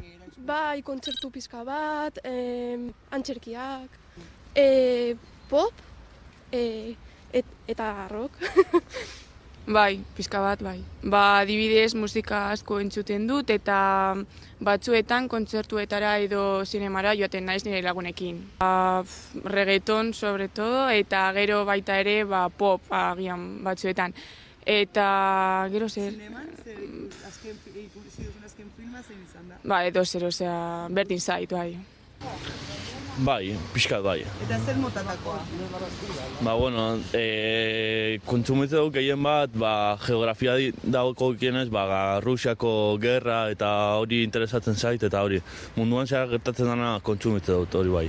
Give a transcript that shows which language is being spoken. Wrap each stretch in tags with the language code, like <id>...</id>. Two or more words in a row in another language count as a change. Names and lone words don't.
<eu>Bai, kontzertu pizka bat, antzerkiak, pop eta rock. Bai, pizka bat, bai. Adibidez musika asko entzuten dut eta batzuetan kontzertuetara edo zinemara joaten naiz nire lagunekin.</eu> <es>Reggaeton, sobre todo,</es> <eu>eta gero baita ere pop agian batzuetan. Eta gero zer... Zineman, ikusi duzun azken filma zein izan da? Edo zer, berdin zait, bai. Bai, pixkat bai. Eta zer motatakoa? Bueno, kontsumitze dut gehien bat, geografia dagokienez, Rusiako gerra eta hori interesatzen zait, eta hori munduan zehar gertatzen dena kontsumitze dut, hori bai.</eu>